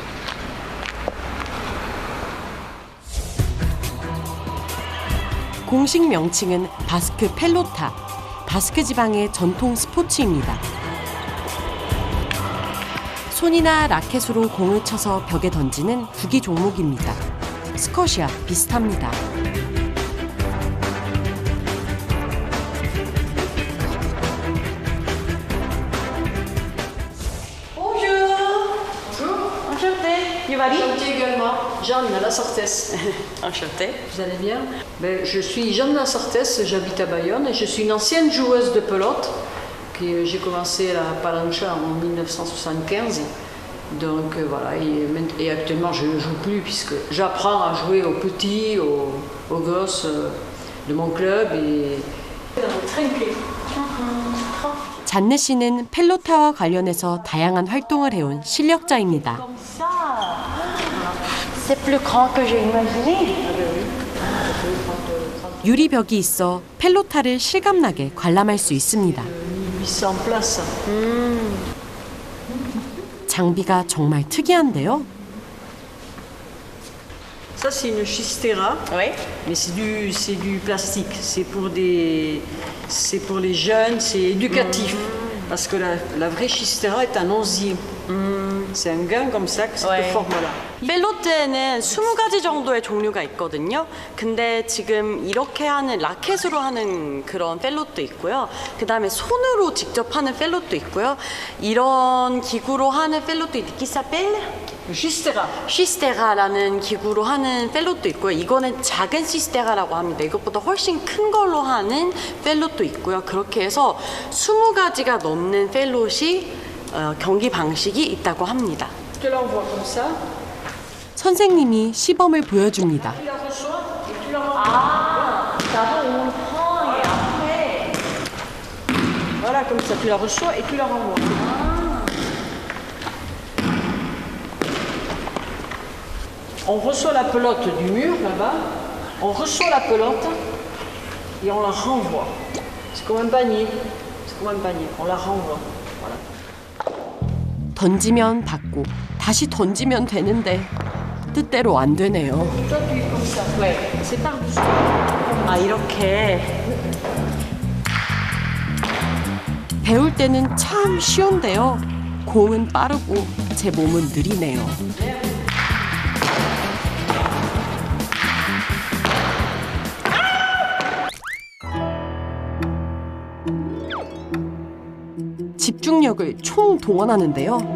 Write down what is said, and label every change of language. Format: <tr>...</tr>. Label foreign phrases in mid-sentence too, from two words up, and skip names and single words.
<ko>공식 명칭은 바스크 펠로타, 바스크 지방의 전통 스포츠입니다. 손이나 라켓으로 공을 쳐서 벽에 던지는 구기 종목입니다. 스쿼시와 비슷합니다.</ko> <fr>Enchantée également. Jeanne Lassortès. Enchantée. Vous allez bien? Je suis Jeanne Lassortès, j'habite à Bayonne et je suis une ancienne joueuse de pelote. J'ai commencé à la Palancha en 1975. Donc voilà, et actuellement je ne joue plus puisque j'apprends à jouer aux petits, aux gosses de mon club.</fr> <ko>잔네 씨는 펠로타와 관련해서 다양한 활동을 해온 실력자입니다.</ko> <fr>C'est plus grand que j'ai imaginé.</fr> <ko>유리벽이 있어 펠로타를 실감나게 관람할 수 있습니다. 장비가 정말 특이한데요.</ko> <fr>Ça c'est une chistera, Oui. mais c'est du plastique. C'est pour les jeunes, c'est éducatif. Parce que la vraie chistera est un osier. C'est un gant comme ça, cette forme-là.</fr> <ko>펠로트에는 20가지 정도의 종류가 있거든요. 근데 지금 이렇게 하는 라켓으로 하는 그런 펠로트 있고요. 그 다음에 손으로 직접 하는 펠로트 있고요. 이런 기구로 하는 펠로트</ko> <fr>qui s'appelle?</fr> <ko>시스테라라는 기구로 하는 펠로트 있고요. 이거는 작은 시스테라라고 합니다. 이것보다 훨씬 큰 걸로 하는 펠로트 있고요. 그렇게 해서 20가지가 넘는 펠롯이 경기 방식이 있다고 합니다. 선생님이 시범을 보여줍니다.</ko> <fr>Voilà, comme ça, tu la reçois et tu la renvoies. On reçoit la pelote du mur là-bas, on reçoit la pelote et on la renvoie. C'est comme un panier, on la renvoie. Voilà.</fr> <ko>던지면 받고 다시 던지면 되는데 뜻대로 안 되네요.</ko> <fr>Toi, tu es comme ça. Ouais, c'est par-dessus.</fr> <ko>아, 이렇게. 배울 때는 참 쉬운데요. 공은 빠르고 제 몸은 느리네요. 집중력을 총동원하는데요.</ko>